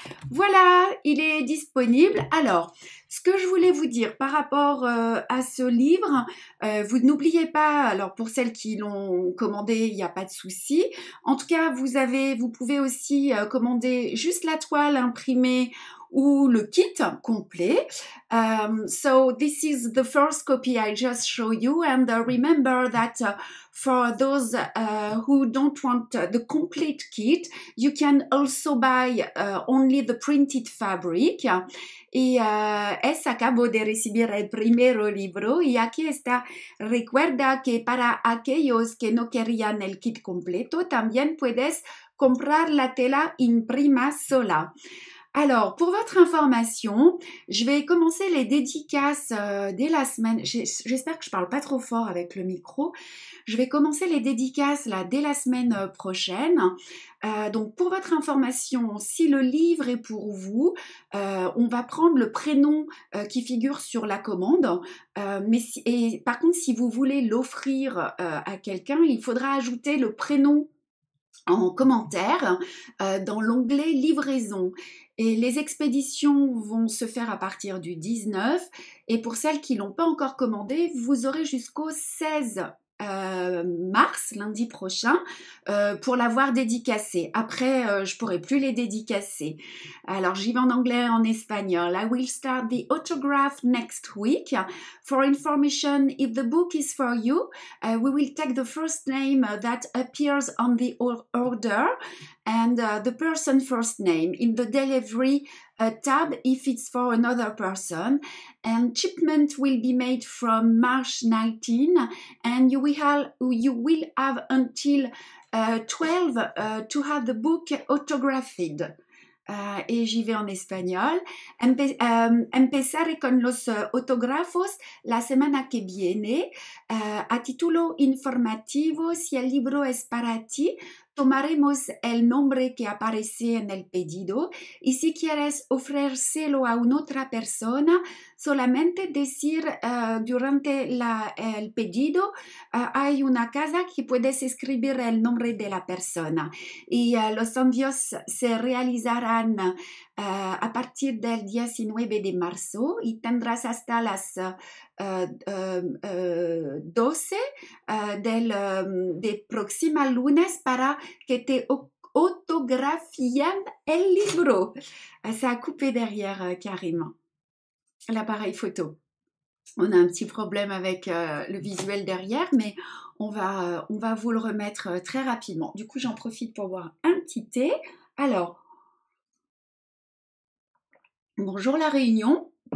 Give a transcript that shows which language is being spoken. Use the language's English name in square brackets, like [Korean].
[French] Voilà, il est disponible. Alors, ce que je voulais vous dire par rapport à ce livre, vous n'oubliez pas, alors pour celles qui l'ont commandé, il n'y a pas de souci. En tout cas, vous pouvez aussi commander juste la toile imprimée ou le kit complet. [English] So this is the first copy I just show you, and remember that for those who don't want the complete kit, you can also buy only the printed fabric. [Spanish] Y acabo de recibir el primero libro y aquí está. Recuerda que para aquellos que no querían el kit completo, también puedes comprar la tela imprima sola. [French] Alors, pour votre information, je vais commencer les dédicaces dès la semaine. J'espère que je parle pas trop fort avec le micro. Je vais commencer les dédicaces là dès la semaine prochaine. Donc, pour votre information, si le livre est pour vous, on va prendre le prénom qui figure sur la commande. Par contre, si vous voulez l'offrir à quelqu'un, il faudra ajouter le prénom en commentaire dans l'onglet livraison. Et les expéditions vont se faire à partir du 19. Et pour celles qui ne l'ont pas encore commandé, vous aurez jusqu'au 16 mars, lundi prochain, pour l'avoir dédicacé. Après, je pourrai plus les dédicacer. Alors, j'y vais en anglais et en espagnol. [English] I will start the autograph next week. For information, if the book is for you, we will take the first name that appears on the order and the person's first name in the delivery tab if it's for another person, and shipment will be made from March 19, and you will have until 12 to have the book autographed. [French] Y j'y vais en español. [Spanish] Empezaré con los autógrafos la semana que viene. A título informativo, si el libro es para ti, tomaremos el nombre que aparece en el pedido y si quieres ofrecérselo a una otra persona, solamente decir durante el pedido hay una casa que puedes escribir el nombre de la persona y los envíos se realizarán a partir del 19 de marzo y tendrás hasta las 12 del próximo lunes para que te autografien el libro. [French] Ça a coupé derrière Karim, l'appareil photo. On a un petit problème avec le visuel derrière, mais on va vous le remettre très rapidement. Du coup, j'en profite pour boire un petit thé. Alors, bonjour la Réunion.